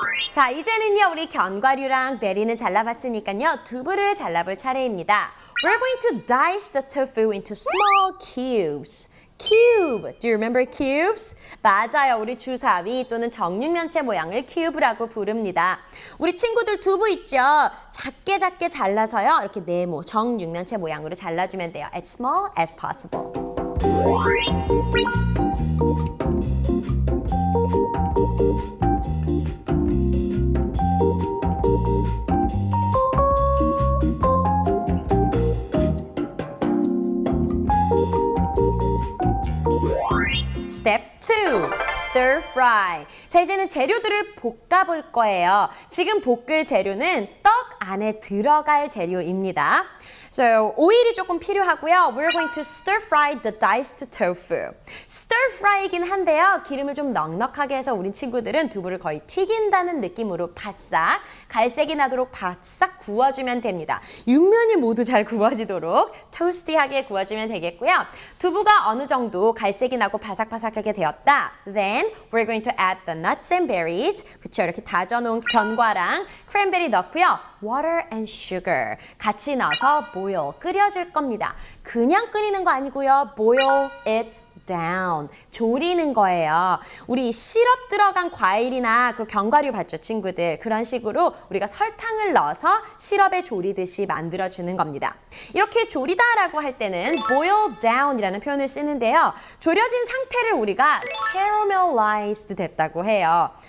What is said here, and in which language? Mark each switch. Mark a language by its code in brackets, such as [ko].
[ko] 자, 이제는요 우리 견과류랑 베리는 잘라봤으니까요 두부를 잘라볼 차례입니다. [en] We're going to dice the tofu into small cubes. Cube. Do you remember cubes? [ko] 맞아요. 우리 주사위 또는 정육면체 모양을 cube라고 부릅니다. 우리 친구들 두부 있죠? 작게 잘라서요. 이렇게 네모, 정육면체 모양으로 잘라주면 돼요. [en] As small as possible. Step 2, stir fry. [ko] 자, 이제는 재료들을 볶아볼 거예요. 지금 볶을 재료는 떡 안에 들어갈 재료입니다. So, 오일이 조금 필요하고요. [en] We're going to stir fry the diced tofu. [ko] Stir fry이긴 한데요. 기름을 좀 넉넉하게 해서 우리 친구들은 두부를 거의 튀긴다는 느낌으로 바싹, 갈색이 나도록 바싹 구워주면 됩니다. 육면이 모두 잘 구워지도록 토스티하게 구워주면 되겠고요. 두부가 어느 정도 갈색이 나고 바삭바삭하게 되었다. [en] Then we're going to add the nuts and berries. [ko] 그쵸, 이렇게 다져놓은 견과랑 크랜베리 넣고요. [en] Water and sugar [ko] 같이 넣어서 boil, 끓여줄 겁니다. 그냥 끓이는 거 아니고요. [en] Boil it down, [ko] 졸이는 거예요. 우리 시럽 들어간 과일이나 그 견과류 봤죠, 친구들? 그런 식으로 우리가 설탕을 넣어서 시럽에 졸이듯이 만들어주는 겁니다. 이렇게 졸이다라고 할 때는 boil down이라는 표현을 쓰는데요. 졸여진 상태를 우리가 caramelized 됐다고 해요.